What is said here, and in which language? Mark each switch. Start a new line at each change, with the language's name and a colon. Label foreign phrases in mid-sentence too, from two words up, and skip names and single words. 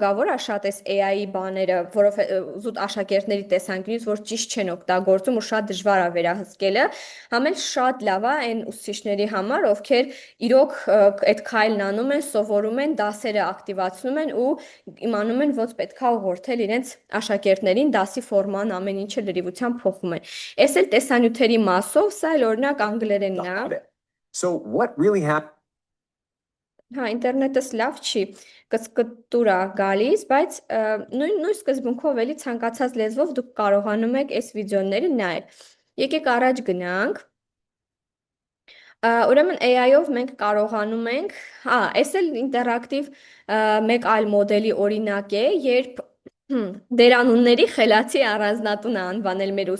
Armenian: է շատ էս AI-ի բաները, որովհետեւ զուտ աշակերտների տեսանկյունից, որ ճիշտ չեն օգտագործում ու շատ դժվար է վերահսկելը, համ էլ շատ լավ է այն ուսուցիչների համար, ովքեր իրոք այդ քայլն անում են, սովորում են, դասերը ակտիվացնում են ու իմանում են ոնց պետքա ուղղորդել իրենց աշակերտներին, դասի ֆորման ամեն ինչը լրիվությամբ փոխում են։ Այս էլ տեսանյութերի մասով, սա էլ օրինակ անգլերենն է։
English: So what really happened?
Armenian: Հա, ինտերնետս լավ չի, կծկտուր է գալիս, բայց նույն սկզբունքով էլի ցանկացած լեզվով դուք կարողանում եք այս վիդեոները նայել։ Եկեք առաջ գնանք։ Ուրեմն AI-ով մենք կարողանում ենք, հա, այս էլ ինտերակտիվ մեկ այլ մոդելի օրինակ է, երբ դերանունների խելացի առանձնատուն է անվանել մեր